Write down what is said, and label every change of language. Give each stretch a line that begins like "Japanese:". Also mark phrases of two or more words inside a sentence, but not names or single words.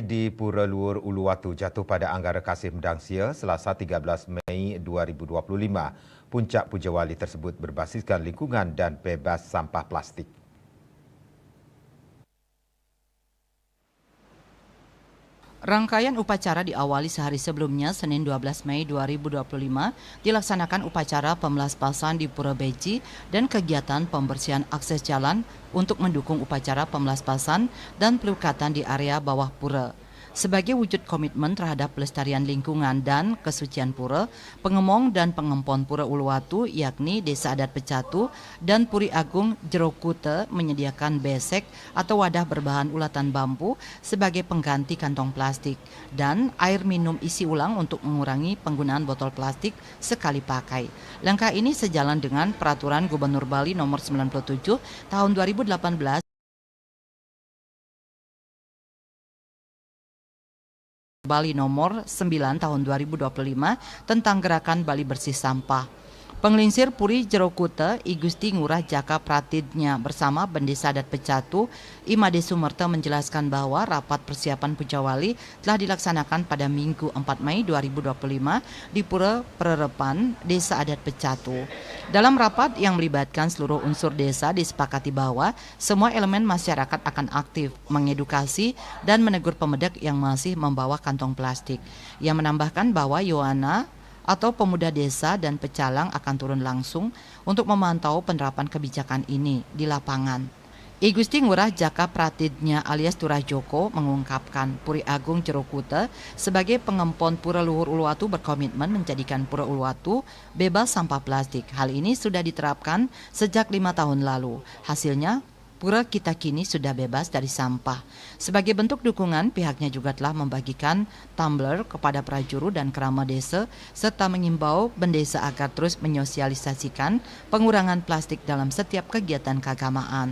Indonesian: di Pura Luhur Uluwatu jatuh pada Anggara Kasih Medangsia Selasa 13 Mei 2025. Puncak Puja Wali tersebut berbasiskan lingkungan dan bebas sampah plastik. Rangkaian upacara diawali sehari sebelumnya, Senin 12 Mei 2025, dilaksanakan upacara pemlaspasan di Pura Beji dan kegiatan pembersihan akses jalan untuk mendukung upacara pemlaspasan dan pelukatan di area bawah pura. Sebagai wujud komitmen terhadap pelestarian lingkungan dan kesucian pura, pengemong dan pengempon Pura Uluwatu yakni Desa Adat Pecatu dan Puri Agung Jerokute menyediakan besek atau wadah berbahan ulatan bambu sebagai pengganti kantong plastik dan air minum isi ulang untuk mengurangi penggunaan botol plastik sekali pakai. Langkah ini sejalan dengan Peraturan Gubernur Bali Nomor 97 Tahun 2018 Bali Nomor 9 Tahun 2025 tentang Gerakan Bali Bersih Sampah. Penglingsir Puri Jerokute, I Gusti Ngurah Jaka Pratidnya bersama Bendesa Adat Pecatu, Imade Sumerta menjelaskan bahwa rapat persiapan Puja Wali telah dilaksanakan pada Minggu 4 Mei 2025 di Pura Pererepan, Desa Adat Pecatu. Dalam rapat yang melibatkan seluruh unsur desa disepakati bahwa semua elemen masyarakat akan aktif mengedukasi dan menegur pemedak yang masih membawa kantong plastik. Ia menambahkan bahwa Yohana atau pemuda desa dan pecalang akan turun langsung untuk memantau penerapan kebijakan ini di lapangan. I Gusti Ngurah Jaka Pratidnya alias Turah Joko mengungkapkan Puri Agung Jerokute sebagai pengempon Pura Luhur Uluwatu berkomitmen menjadikan Pura Uluwatu bebas sampah plastik. Hal ini sudah diterapkan sejak 5 tahun lalu. Hasilnya, pura kita kini sudah bebas dari sampah. Sebagai bentuk dukungan, pihaknya juga telah membagikan tumbler kepada prajuru dan kerama desa, serta mengimbau bendesa agar terus menyosialisasikan pengurangan plastik dalam setiap kegiatan keagamaan.